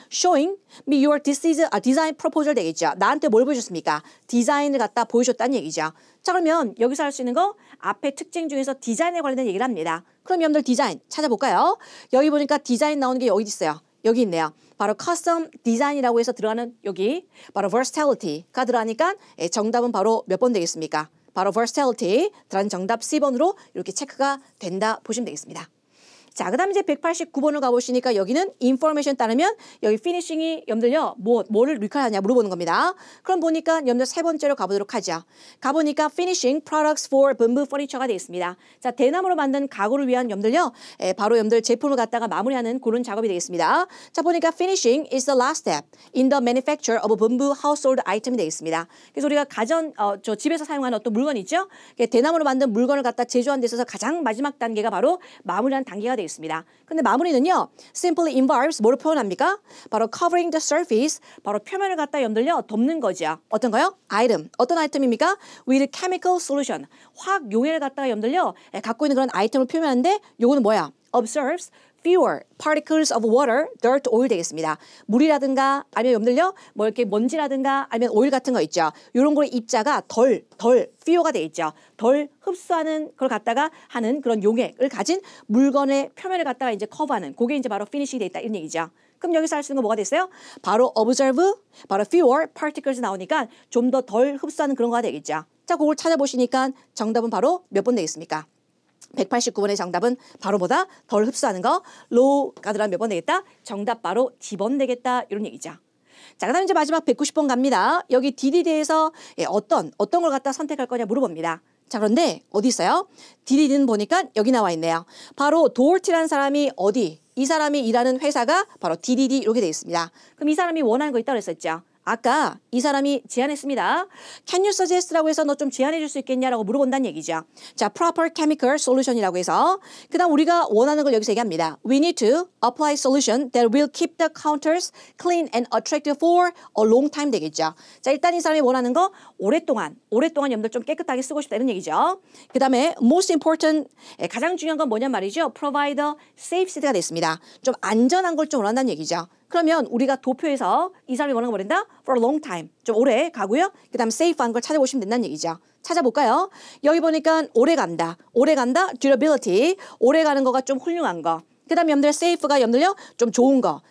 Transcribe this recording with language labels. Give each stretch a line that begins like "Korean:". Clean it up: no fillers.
English: Showing me your design proposal 되겠죠.
Korean: 나한테 뭘 보여줬습니까? 디자인을 갖다 보여줬다는 얘기죠. 자, 그러면 여기서 할 수 있는 거 앞에 특징 중에서 디자인에 관련된 얘기를 합니다. 그럼 여러분들 디자인 찾아볼까요? 여기 보니까 디자인 나오는 게 여기 있어요. 여기 있네요. 바로 custom design이라고 해서 들어가는 여기 바로 versatility가 들어가니까 정답은 바로 몇 번 되겠습니까? 바로 versatility, 들어간 정답 C번으로 이렇게 체크가 된다 보시면 되겠습니다. 자, 그다음 이제 189번을 가보시니까 여기는 information 따르면 여기 finishing이 여러분들요 뭐를 리퀘어하냐 물어보는 겁니다. 그럼 보니까 여러분들 세 번째로 가보도록 하죠.
English: 가보니까 finishing products for bamboo furniture가 되어 있습니다.
Korean: 자, 대나무로 만든 가구를 위한 여러분들요 바로 여러분들 제품을 갖다가 마무리하는 그런 작업이 되겠습니다.
English: 자, 보니까 finishing is the last step in the manufacture of a bamboo household item이 되어 있습니다.
Korean: 그래서 우리가 저 집에서 사용하는 어떤 물건 있죠? 대나무로 만든 물건을 갖다 제조하는 데 있어서 가장 마지막 단계가 바로 마무리하는 단계가 되어 있습니다. 근데 마무리는요, simply involves 뭐를 표현합니까? 바로 covering the surface, 바로 표면을 갖다 여러분들요 덮는 거죠. 어떤 거요? item. 어떤 아이템입니까?
English: with chemical solution.
Korean: 화학 용해를 갖다가 여러분들요 갖고 있는 그런 아이템을 표현하는데 요거는 뭐야?
English: observes fewer particles of water, dirt, oil 되겠습니다.
Korean: 물이라든가 아니면 여러분들요 뭐 이렇게 먼지라든가 아니면 오일 같은 거 있죠. 이런 거의 입자가 덜 fewer가 돼 있죠. 덜 흡수하는 걸 갖다가 하는 그런 용액을 가진 물건의 표면을 갖다가 이제 커버하는 그게 이제 바로 finishing이 돼 있다 이런 얘기죠. 그럼 여기서 할 수 있는 거 뭐가 됐어요? 바로 observe, 바로 fewer particles 나오니까 좀 더 덜 흡수하는 그런 거가 되겠죠. 자, 그걸 찾아보시니까 정답은 바로 몇 번 되겠습니까? 189번의 정답은 바로 뭐다? 덜 흡수하는 거. low가 들어가면 몇 번 되겠다? 정답 바로 D번 되겠다. 이런 얘기죠. 자, 그 다음에 이제 마지막 190번 갑니다. 여기 DDD에서 어떤 걸 갖다 선택할 거냐 물어봅니다. 자, 그런데 어디 있어요? DDD는 보니까 여기 나와 있네요. 바로 도어티라는 사람이 어디? 이 사람이 일하는 회사가 바로 DDD 이렇게 되어 있습니다. 그럼 이 사람이 원하는 거 있다고 그랬었죠. 아까 이 사람이 제안했습니다. Can you suggest 라고 해서 너 좀 제안해 줄 수 있겠냐라고 물어본다는 얘기죠. 자, proper chemical solution 이라고 해서 그 다음 우리가 원하는 걸 여기서 얘기합니다.
English: We need to apply solution that will keep the counters clean and attractive for a long time 되겠죠.
Korean: 자, 일단 이 사람이 원하는 거 오랫동안 여러분들 좀 깨끗하게 쓰고 싶다 이런 얘기죠. 그 다음에 most important 가장 중요한 건 뭐냐 말이죠.
English: provide a safe seat가 됐습니다.
Korean: 좀 안전한 걸 좀 원한다는 얘기죠. 그러면 우리가 도표에서 이 사람이 원하는 거 뭐란다?
English: For a long time.
Korean: 좀 오래 가고요. 그 다음 safe한 걸 찾아보시면 된다는 얘기죠. 찾아볼까요? 여기 보니까 오래 간다. durability. 오래 가는 거가 좀 훌륭한 거. 그 다음에 여러분들 safe가 여러분들요 좀 좋은 거.